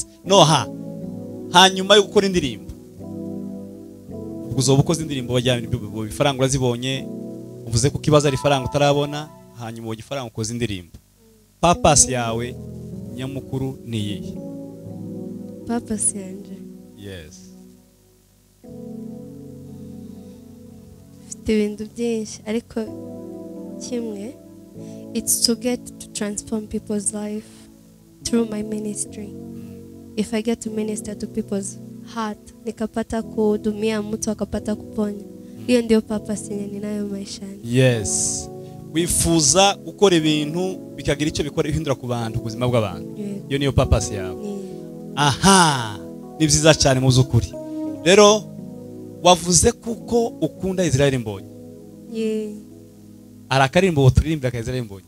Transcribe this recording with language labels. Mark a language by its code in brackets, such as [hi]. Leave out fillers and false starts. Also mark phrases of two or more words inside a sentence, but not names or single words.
[rw] No hanyuma yo gukora indirimbo, uzoba ukoze indirimbo bajyana ifaranga urazibonye, uvuze ko kibazo ari ifaranga utarabona, hanyuma ugiye ifaranga ukoze indirimbo. purpose yawe nyamukuru ni iyihe? purpose yanje Yes. mfite ibintu byinshi ariko kimwe, [en] it's to get to transform people's life through my ministry. If I get to minister to people's heart, [sw] nikapata kuhudumia mtu akapata kuponya, hiyo ndio purpose yenye ninayo maishani. Yes. [rw] Wifuza gukora ibintu bikagira icyo bikora ihindura ku bantu, ubuzima bw'abantu. Iyo niyo purpose yawe. Aha, ni byiza cyane mu zukuri. Rero wavuze kuko ukunda Israel Mbonyi. Arakarimbo turirimbira ka Israel Mbonyi.